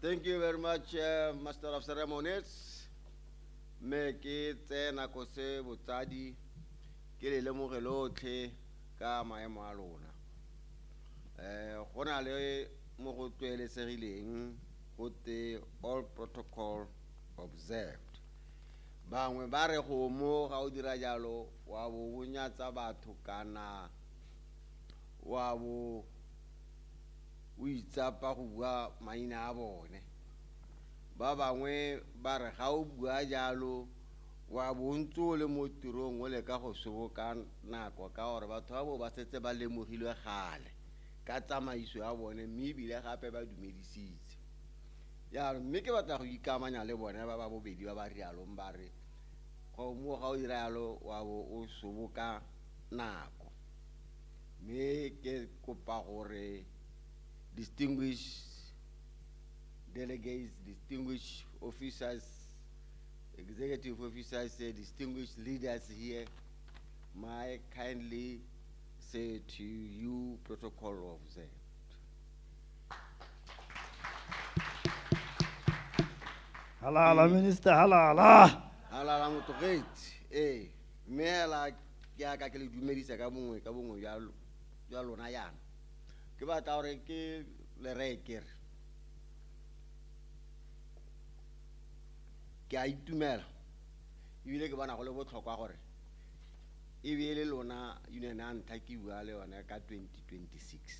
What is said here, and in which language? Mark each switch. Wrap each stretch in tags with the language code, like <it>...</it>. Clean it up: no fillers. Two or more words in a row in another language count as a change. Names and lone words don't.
<en>Thank you very much, Master of Ceremonies.</en> <tn>Me ke tsena ko se botsadi ke le lemoge lotlhe ka maemo a lona. Go na le mo go tlwaelesegileng go te</tn> <en>all protocol observed.</en> <tn>Bangwe ba re go mo ga o dira jalo wa bo bunyatsa batho kana wa bo o itsapa go bua maina a bone. Ba bangwe ba re ga o bua jalo wa bontso le mo tirong o le ka go soboka nako ka gore batho ba bo ba setse ba lemogilwe gale ka tsamaiso ya bone mme ebile gape ba dumedisitse. Ya mme ke batla go ikamanya le bone ba ba bobedi ba ba rialo ba re go mo ga o dira jalo wa bo o soboka nako. Me ke kopa gore</tn> <en>distinguished delegates, distinguished officers, executive officers, distinguished leaders here, may kindly say to you, protocol observed.</en> <tn>Halala, Minister, halala. Halala motogeti, mela ya ka ke le dumedisa ka bongwe ya lona yana. Ke batla gore ke le rekere ke a itumela ebile ke bona go le botlhokwa gore e be le lona union a ntlha ke bua le yona ka 2026.</tn>